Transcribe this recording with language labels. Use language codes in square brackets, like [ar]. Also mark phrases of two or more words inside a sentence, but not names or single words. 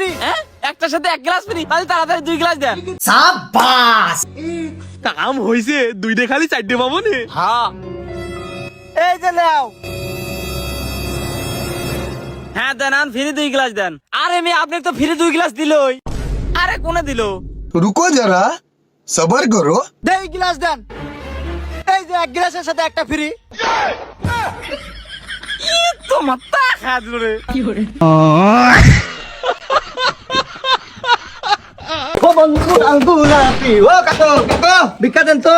[bn] হ্যাঁ, একটার সাথে এক গ্লাস ফ্রি, তাহলে তাড়াতাড়ি 2 গ্লাস দেন। সাবাস। কাম হইছে, দুইটা খালি 4টে পাবো নে। হ্যাঁ এই যে নাও। হ্যাঁ দেন, আন ফ্রি 2 গ্লাস দেন। আরে মেয়ে, আপনি তো ফ্রি 2 গ্লাস দিলই। আরে কোনে দিলো? [hi] रुको जरा सबर करो। [bn] দেই গ্লাস দেন। এই যে এক গ্লাসের সাথে একটা ফ্রি। তো মাথা খায় দিল রে। ও বন্ধু আঙ্গুলাপি, ও কাকু কাকু ভিক্ষা দেন তো।